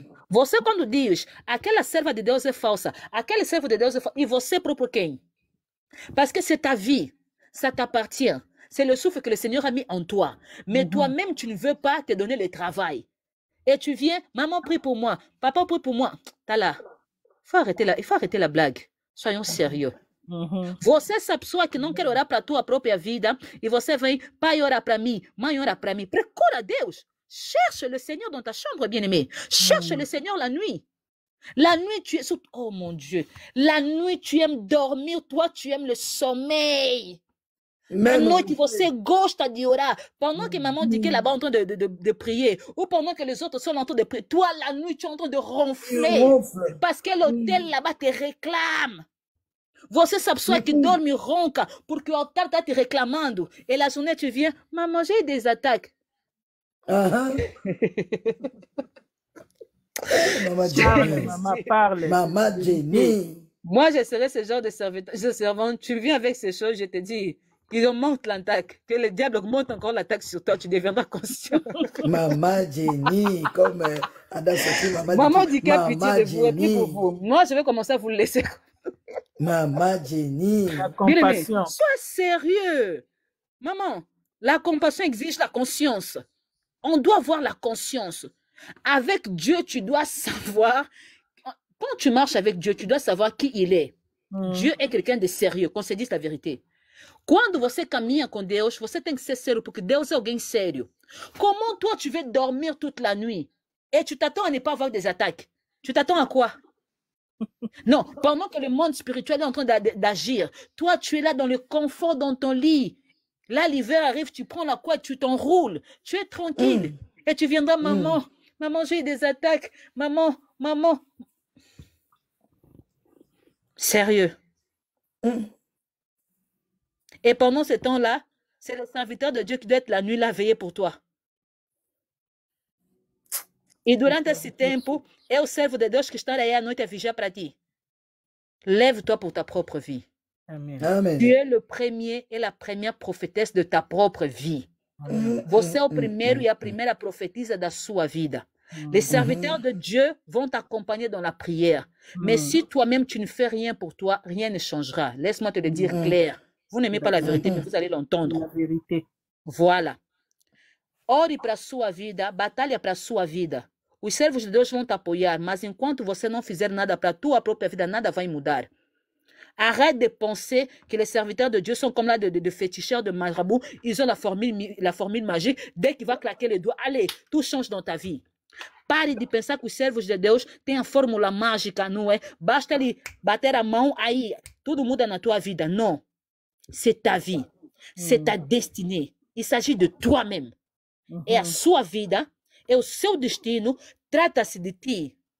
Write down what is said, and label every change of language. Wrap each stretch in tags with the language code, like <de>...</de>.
<pt>Você, quando diz, aquela serva de Deus é falsa, aquele servo de Deus é falso, e você próprio quem?</pt> <fr>Parce que c'est ta vie, ça t'appartient. C'est le souffle que le Seigneur a mis en toi. Mais toi-même, tu ne veux pas te donner le travail. Et tu viens, maman prie pour moi, papa prie pour moi. T'as là. Il faut arrêter la blague. Soyons sérieux.</fr> <pt>Você é essa pessoa que não quer orar para a tua própria vida e você vem, pai ora para mim, mãe ora para mim. Procura Deus.</pt> <fr>Cherche le Seigneur dans ta chambre, bien-aimé. Cherche le Seigneur la nuit. La nuit, tu es... Oh mon Dieu. La nuit, tu aimes dormir. Toi, tu aimes le sommeil.</fr> <pt>La noite, você gosta de orar.</pt> <fr>Pendant que maman dit qu'elle est là-bas en train de prier, ou pendant que les autres sont en train de prier, toi, la nuit, tu es en train de ronfler. Parce que l'hôtel là-bas te réclame.</fr> <pt>Você é essa pessoa que dorme e ronca porque o altar está te reclamando.</pt> <fr>Et la journée, tu viens, maman, j'ai des attaques. Maman Jenny. Maman parle. Maman Jenny. Moi, je serais ce genre de servante. Tu viens avec ces choses, je te dis, ils augmentent l'attaque. Que le diable augmente encore l'attaque sur toi, tu deviendras conscient. Maman Jenny, comme Ada Sophie, maman dit qu'il y a pitié de vous et puis pour vous. Moi, je vais commencer à vous le laisser. Maman Jenny. La compassion. Sois sérieux. Maman, la compassion exige la conscience. On doit avoir la conscience. Avec Dieu, tu dois savoir, quand tu marches avec Dieu, tu dois savoir qui il est. Dieu est quelqu'un de sérieux, qu'on se dise la vérité.</fr> <pt>Quando você caminha com Deus, você tem que ser sério, porque Deus é alguém sério.</pt> <fr>Comment toi, tu veux dormir toute la nuit et tu t'attends à ne pas avoir des attaques? Tu t'attends à quoi? Non, pendant que le monde spirituel est en train d'agir, toi, tu es là dans le confort dans ton lit. Là, l'hiver arrive, tu prends la couette, tu t'enroules, tu es tranquille. Et tu viendras, maman, maman, j'ai eu des attaques, maman, maman. Sérieux. Et pendant ce temps-là, c'est le serviteur de Dieu qui doit être la nuit là, veiller pour toi.</fr> <pt>E durante esse tempo, é o servo de Deus que está aí à noite a vigiar para ti.</pt> <fr>Lève-toi pour ta propre vie. Amen. Amen. Tu es le premier et la première prophétesse de ta propre vie.</fr> <pt>Você é o primeiro e a primeira profetisa da sua vida.</pt> <fr>Les serviteurs de Dieu vont t'accompagner dans la prière. Mais si toi-même tu ne fais rien pour toi, rien ne changera. Laisse-moi te le dire clair. Vous n'aimez pas la vérité, mais vous allez l'entendre. La vérité. Voilà.</fr> <pt>Ore para a sua vida, batalha para a sua vida. Os servos de Deus vão te apoiar, mas enquanto você não fizer nada para a tua própria vida, nada vai mudar.</pt> <fr>Arrête de penser que les serviteurs de Dieu sont comme là de féticheurs, de marabouts. Ils ont la formule magique. Dès qu'il va claquer les doigts, allez, tout change dans ta vie.</fr> <pt>Pare de pensar que os servos de Deus têm a fórmula mágica, não é? Basta ele bater a mão, aí tudo muda na tua vida.</pt> <fr>Non. C'est ta vie. C'est ta destinée. Il s'agit de toi-même.</fr> <pt>É a sua vida, é o seu destino, trata-se de ti.</pt>